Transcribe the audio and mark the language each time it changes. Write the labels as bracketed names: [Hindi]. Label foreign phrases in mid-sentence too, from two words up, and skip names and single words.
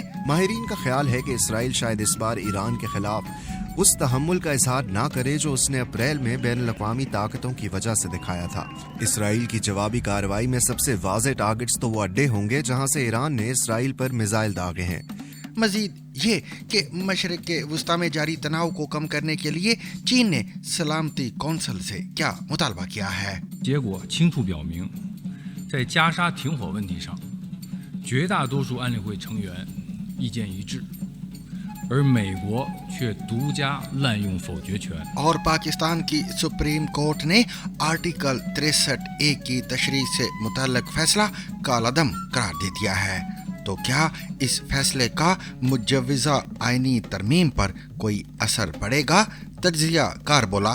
[Urdu] ماہرین کا خیال ہے کہ اسرائیل شاید اس بار ایران کے خلاف اس تحمل کا اظہار نہ کرے جو اس نے اپریل میں بین الاقوامی طاقتوں کی وجہ سے دکھایا تھا. اسرائیل کی جوابی کارروائی میں سب سے واضح ٹارگٹس تو وہ اڈے ہوں گے جہاں سے ایران نے اسرائیل پر میزائل داغے ہیں. مزید یہ کہ مشرق کے وسطیٰ میں جاری تناؤ کو کم کرنے کے لیے چین نے سلامتی کونسل سے کیا مطالبہ کیا ہے. [Chinese] 结果清楚表明，在加沙停火问题上，绝大多数安理会成员意见一致，而美国却独家滥用否决权。 [Urdu] اور پاکستان کی [English] Supreme Court [Urdu] نے آرٹیکل 63A کی تشریح سے متعلق فیصلہ کالعدم قرار دے دیا ہے. تو کیا اس فیصلے کا مجوزہ آئینی ترمیم پر کوئی اثر پڑے گا? تجزیہ کار بولا,